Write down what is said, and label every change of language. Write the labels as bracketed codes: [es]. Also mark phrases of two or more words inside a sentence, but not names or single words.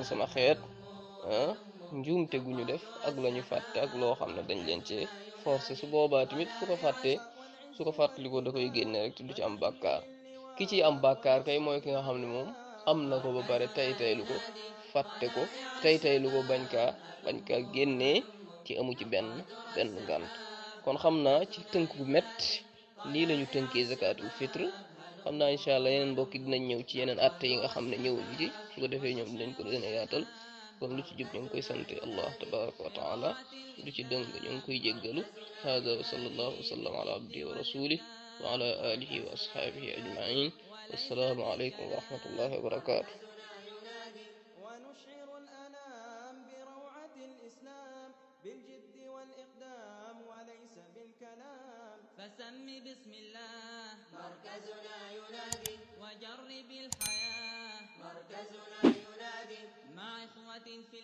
[wo] sama xeet njuumte gu ñu def ak la ñu fàtte ak loo xam ne dañ leen cee forcé su boobaa tamit su ko fàttalikoo da koy génne rek te du ci am bàkkaar ki ci am bàkkaar kay mooy ki nga xam ne moom am na ko ba pare taylu ko fàtte ko taylu ko bañ kaa génnee ci amu ci benn ngànt. kon xam naa ci tënk bu métti lii lañu tënkee zakatul fitre. xam naa [ar] إن شاء الله [wo] yeneen mbokki dinañ ñëw ci yeneen atte yi nga xam ne ñëwuñu ci su ko defee ñoom dinañ ko gën a yaatal. kon lu ci jub ñu ngi koy sante [ar] الله تبارك وتعالى [wo] lu ci dëng ñu ngi koy jéggalu [ar] هذا وصلى الله وسلم على عبده ورسوله وعلى آله وأصحابه أجمعين والسلام عليكم ورحمة الله وبركاته. ونشعر الأنام بروعة الإسلام بالجد والإقدام وليس بالكلام فسم بسم الله مركزنا ينادي وجرب الحياة مركزنا ينادي مع إخوة في الله.